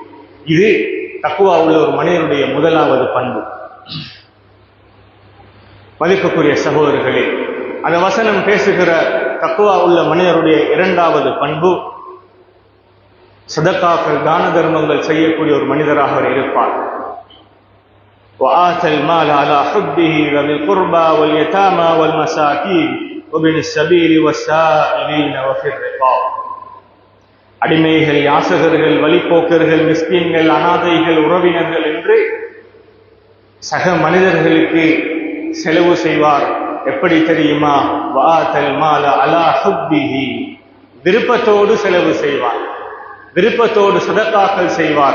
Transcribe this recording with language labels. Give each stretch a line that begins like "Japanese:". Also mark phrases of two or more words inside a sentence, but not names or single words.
Tamil: இது தக்வா உள்ள ஒரு மனிதனுடைய முதலாவது பண்பு. மதிப்புக்குரிய சகோதரர்களே, அந்த வசனம் பேசுகிற தக்வா உள்ள மனிதருடைய இரண்டாவது பண்பு, சதகாக்கள், தான தர்மங்கள் செய்யக்கூடிய ஒரு மனிதராக அவர் இருப்பார்.
Arabic: وآتى المال على حبه ذوي القربى واليتامى والمساكين وابن السبيل والسائلين وفي الرقاب.
Tamil: அடிமைகள், யாசகர்கள், வழிபோக்கர்கள், மிஸ்கீன்கள், அனாதைகள், உறவினர்கள் என்று சக மனிதர்களுக்கு செலவு செய்வார். எப்படி தெரியுமா?
Arabic: وآتى المال على حبه,
Tamil: விருப்பத்தோடு செலவு செய்வார், விருப்பத்தோடு சதகாக்கள் செய்வார்.